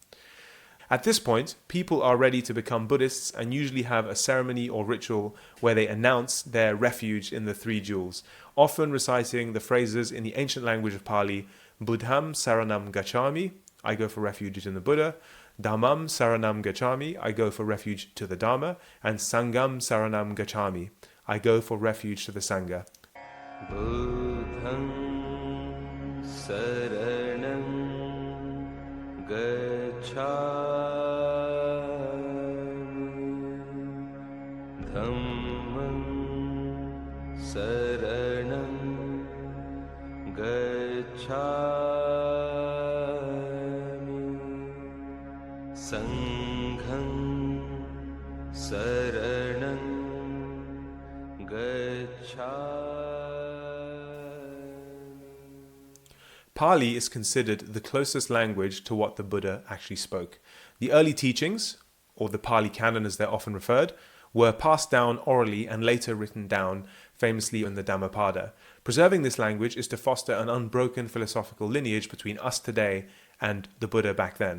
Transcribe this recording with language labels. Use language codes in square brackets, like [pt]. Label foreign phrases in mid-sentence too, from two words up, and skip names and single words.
[en] At this point, people are ready to become Buddhists and usually have a ceremony or ritual where they announce their refuge in the three jewels, often reciting the phrases in the ancient language of Pali: [pi] Buddham Saranam Gacchami, [en] I go for refuge in the Buddha; [pi] Dhammam Saranam Gacchami, [en] I go for refuge to the Dharma; and [pi] Sangham Saranam Gacchami, [en] I go for refuge to the Sangha. [pi] Buddham Saranam Gacchami, Dhammam Saranam Gacchami, Sangham Saranam Gacchami. [en] Pali is considered the closest language to what the Buddha actually spoke. The early teachings, or the Pali Canon as they're often referred, were passed down orally and later written down, famously in the Dhammapada. Preserving this language is to foster an unbroken philosophical lineage between us today and the Buddha back then.